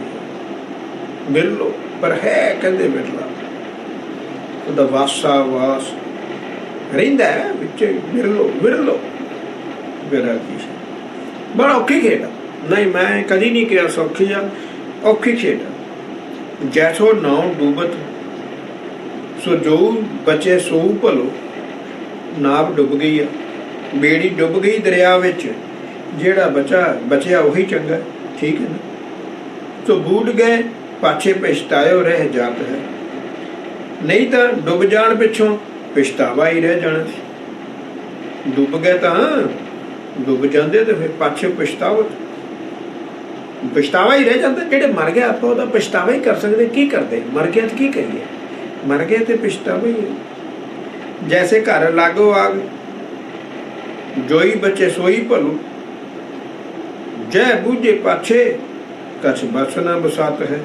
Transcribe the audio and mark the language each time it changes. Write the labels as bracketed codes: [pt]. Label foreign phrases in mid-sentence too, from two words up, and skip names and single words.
[pa] ਬਿਰਲੋ ਪਰ ਹੈ ਕਹਿੰਦੇ ਬਿਰਲਾ, ਉਹਦਾ ਵਾਸਾ ਵਾਸ ਰਹਿੰਦਾ ਵਿੱਚ। ਬਿਰਲੋ ਬਿਰਲੋ ਵਿਰਾਗੀ ਬੜਾ ਔਖੀ ਖੇਡ ਆ। ਨਹੀਂ, ਮੈਂ ਕਦੀ ਨਹੀਂ ਕਿਹਾ ਸੌਖੀ ਆ, ਔਖੀ ਖੇਡ ਆ। [bra] जैसो नाउ डूबत सो जो बचे सो भलो। [pa] ਨਾਵ ਡੁਬ ਗਈ ਹੈ, ਬੇੜੀ ਡੁਬ ਗਈ ਦਰਿਆ ਵਿਚ, ਜੇੜਾ ਬਚਿਆ ਵਹੀ ਚੰਗਾ। [hi] ठीक है ना। [bra] तो बूट गए पाछे पछतायो रह जात है, [pa] ਨਹੀਂ ਤੋ ਡੁਬ ਜਾਣ ਪਿਛੋਂ ਪਛਤਾਵਾ ਹੀ ਰਹਿ ਜਾਣਾ ਸੀ। [hi] डुब गए तो डुब जाते तो फिर पाछे पछतावा ही रह जाता। [pa] ਜੇੜੇ ਮਰ ਗਏ ਆਪ ਪਛਤਾਵਾ ਹੀ ਕਰ ਸਕਤੇ, ਕੀ ਕਰਤੇ? ਮਰ ਗਯਾ ਤੋ ਕੀ ਕਰੀਏ, ਮਰ ਗਏ ਤੋ ਪਛਤਾਵਾ ਹੀ ਹੈ। [bra] जैसे घर लागो आग, जोई बचे सोई भलो, जय बूझे पाछे कछ बस ना बसात है।